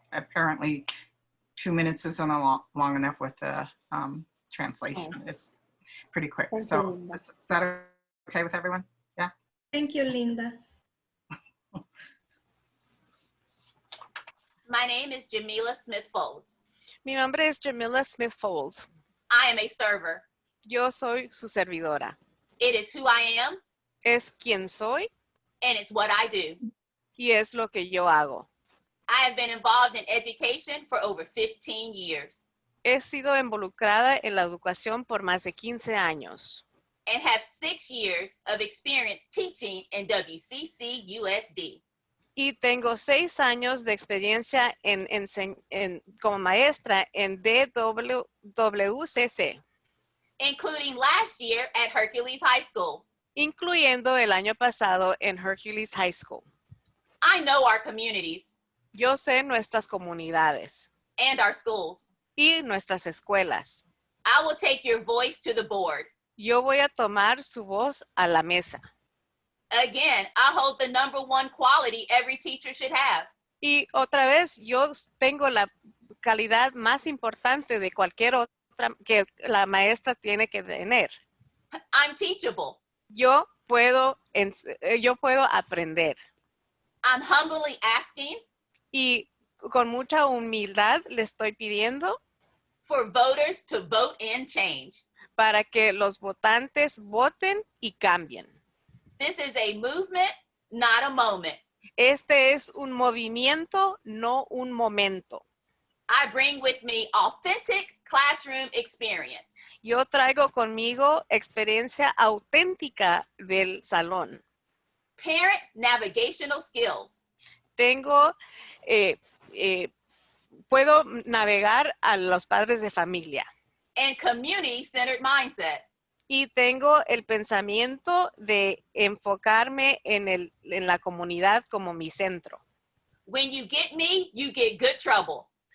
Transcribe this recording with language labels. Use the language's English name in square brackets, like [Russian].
[English] Apparently 2 minutes isn't long enough with the translation. Oh. It's pretty quick. Thank So you, Linda. is that okay with everyone? Yeah. Thank you, Linda. My name is Jamila Smith Folds. [Spanish] Mi nombre es Jamila Smith Folds. [English] I am a server. [Spanish] Yo soy su servidora. [English] It is who I am, [Spanish] Es quien soy [English] and it's what I do. [Spanish] y es lo que yo hago. [English] I have been involved in education for over 15 years [Spanish] He sido involucrada en la educación por más de 15 años [English] and have 6 years of experience teaching in WCCUSD. [Spanish] y tengo 6 años de experiencia como maestra en WCC, [English] including last year at Hercules High School. [Spanish] incluyendo el año pasado en Hercules High School. [English] I know our communities [Spanish] Yo sé nuestras comunidades [English] and our schools. [Spanish] y nuestras escuelas. [English] I will take your voice to the board. [Spanish] Yo voy a tomar su voz a la mesa. [English] Again, I hold the #1 quality every teacher should have. [Spanish] Y otra vez, yo tengo la calidad más importante de cualquier otra que la maestra tiene que tener. [English] I'm teachable. [Spanish] Yo puedo aprender. [English] I'm humbly asking [Spanish] Y con mucha humildad le estoy pidiendo [English] for voters to vote in change. [Spanish] para que los votantes voten y cambien. [English] This is a movement, not a moment. [Spanish] Este es un movimiento, no un momento. [English] I bring with me authentic classroom experience. [Spanish] Yo traigo conmigo experiencia auténtica del salón. [English] Parent navigational skills. [Spanish] Tengo, puedo navegar a los padres de familia. [English] And community-centered mindset. [Spanish] Y tengo el pensamiento de enfocarme en la comunidad como mi centro. [English] When you get me, you get good trouble.